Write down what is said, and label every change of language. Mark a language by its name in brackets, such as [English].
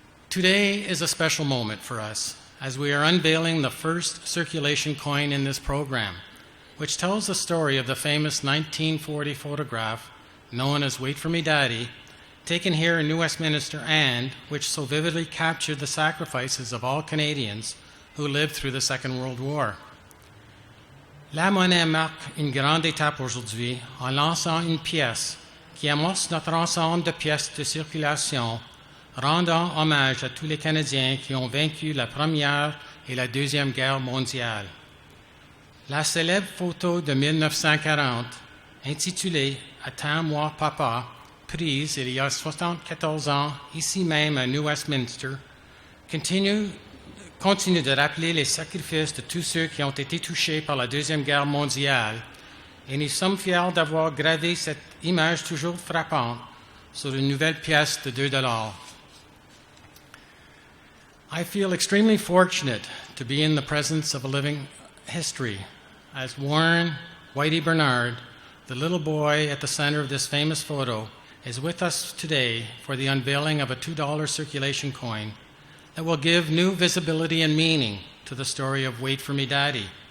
[English] Today is a special moment for us as we are unveiling the first circulation coin in this program, which tells the story of the famous 1940 photograph known as Wait For Me Daddy, taken here in New Westminster and which so vividly captured the sacrifices of all Canadians who lived through the Second World War. [French] La monnaie marque une grande étape aujourd'hui en lançant une pièce qui amorce notre ensemble de pièces de circulation, rendant hommage à tous les Canadiens qui ont vaincu la Première et la Deuxième Guerre mondiale. La célèbre photo de 1940, intitulée « Attends-moi, papa », prise il y a 74 ans, ici même à New Westminster, continue de rappeler les sacrifices de tous ceux qui ont été touchés par la Deuxième Guerre mondiale, et nous sommes fiers d'avoir gravé cette image toujours frappante sur une nouvelle pièce de $2. [English] I feel extremely fortunate to be in the presence of a living history, as Warren Whitey Bernard, the little boy at the center of this famous photo, is with us today for the unveiling of a $2 circulation coin that will give new visibility and meaning to the story of Wait For Me Daddy.